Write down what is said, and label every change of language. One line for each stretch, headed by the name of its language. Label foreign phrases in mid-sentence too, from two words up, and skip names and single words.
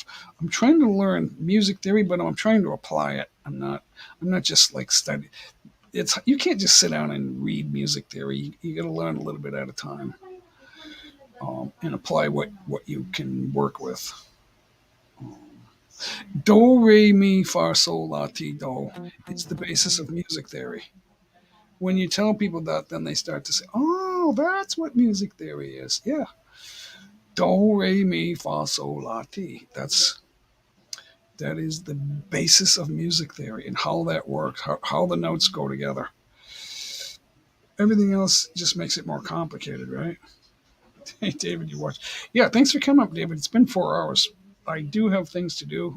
English: I'm trying to learn music theory, but I'm trying to apply it. I'm not just like study. It's you can't just sit down and read music theory. You got to learn a little bit at a time, and apply what you can work with. Do re mi fa sol la ti do. It's the basis of music theory. When you tell people that, then they start to say, "Oh, that's what music theory is." Yeah, do re mi fa sol la ti. That is the basis of music theory and how that works, how the notes go together. Everything else just makes it more complicated, right? Hey, David, you watch. Yeah, thanks for coming up, David. It's been 4 hours. I do have things to do.